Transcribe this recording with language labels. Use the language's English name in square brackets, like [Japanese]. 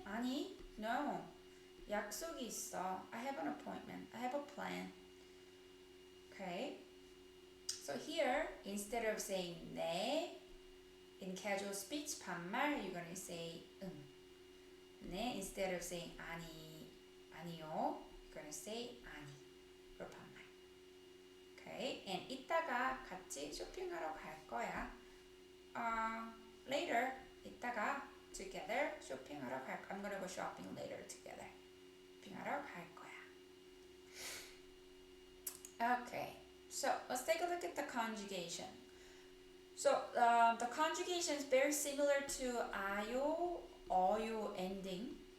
[English] 아니, no. [Korean] 약속이 있어. [English] I have an appointment. I have a plan. Okay. So here, instead of saying 네, in casual speech, 반말, you're gonna say 응. 네, instead of saying 아니, 아니요, you're gonna say 아니. for 반말. Okay, and [Korean] 이따가 같이 쇼핑하러 갈 거야. [English] Later, 이따가 together [Korean] 쇼핑하러 갈 거야. [English] I'm gonna go shopping later together. [Korean] 쇼핑하러 갈 거야. [English] Okay, so let's take a look at the conjugation. So the conjugation is very similar to ayo, oyo ending.